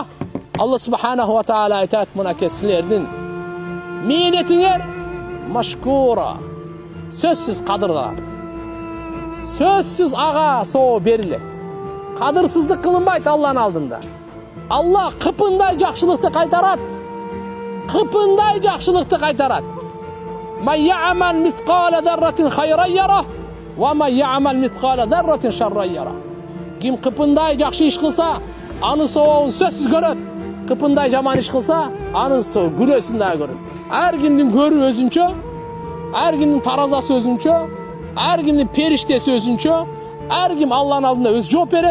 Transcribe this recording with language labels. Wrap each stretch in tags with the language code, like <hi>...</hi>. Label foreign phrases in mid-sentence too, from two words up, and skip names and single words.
<ar>الله سبحانه وتعالى</ar> <ky>айтат: "Мынакей силердин мээнетиңер машкура. Сөзсүз кадырга. Сөзсүз ага соо берилет. Кадырсыздык кылынбайт Алланын алдында. Алла кыпындай жакшылыкты кайтарат. Кыпындай жакшылыкты кайтарат.</ky> <ar>ما يعمل مثقال ذرة خيرا يره، وما يعمل مثقال ذرة شرا يره.</ar> <ky>Ким кыпындай жакшы иш кылса, анын сообун сөзсүз көрөт. Кыпындай жаман иш кылса, анын күнөөсүн дагы көрөт. Ар кимдин көрү өзүнчө, ар кимдин таразасы өзүнчө, ар кимдин периштеси өзүнчө, ар ким Алланын алдында өз жооп берет.</ky>